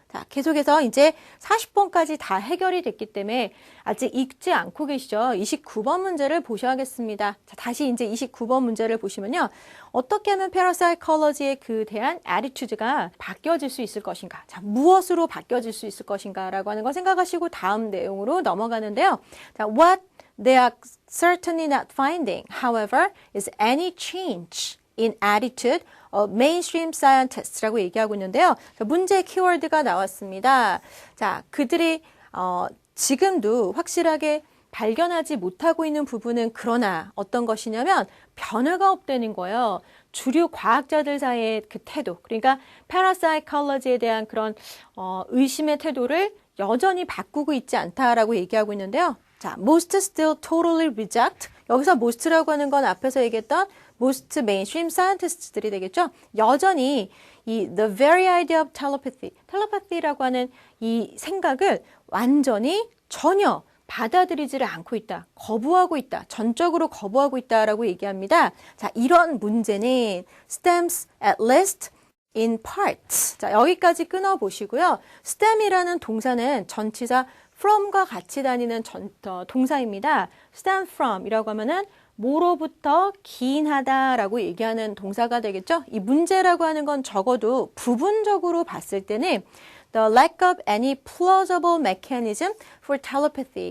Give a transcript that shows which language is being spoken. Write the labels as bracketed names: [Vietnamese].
[Korean] 자, 계속해서 이제 40번까지 다 해결이 됐기 때문에 아직 읽지 않고 계시죠? 29번 문제를 보셔야겠습니다. 자, 다시 이제 29번 문제를 보시면요. 어떻게 하면 parapsychology에 그 대한 attitude가 바뀌어질 수 있을 것인가? 자, 무엇으로 바뀌어질 수 있을 것인가? 라고 하는 거 생각하시고 다음 내용으로 넘어가는데요. [English] 자, what they are certainly not finding, however, is any change in attitude of mainstream scientists [Korean] 라고 얘기하고 있는데요. 문제 키워드가 나왔습니다. 자, 그들이 지금도 확실하게 발견하지 못하고 있는 부분은 그러나 어떤 것이냐면 변화가 없다는 거예요. 주류 과학자들 사이의 그 태도, 그러니까 parapsychology에 대한 그런 의심의 태도를 여전히 바꾸고 있지 않다라고 얘기하고 있는데요. [English] 자, most still totally reject. [Korean] 여기서 most라고 하는 건 앞에서 얘기했던 most mainstream scientists들이 되겠죠. 여전히 이 [English] the very idea of telepathy, [Korean] 텔레파티라고 하는 이 생각을 완전히 전혀 받아들이지를 않고 있다. 거부하고 있다. 전적으로 거부하고 있다라고 얘기합니다. [English] 자, [Korean] 이런 문제는 [English] stems at least in parts. [Korean] 자, 여기까지 끊어 보시고요. stem이라는 동사는 전치사 from과 같이 다니는 동사입니다. stem from 이라고 하면은 뭐로부터 기인하다라고 얘기하는 동사가 되겠죠. 이 문제라고 하는 건 적어도 부분적으로 봤을 때는 [English] the lack of any plausible mechanism for telepathy.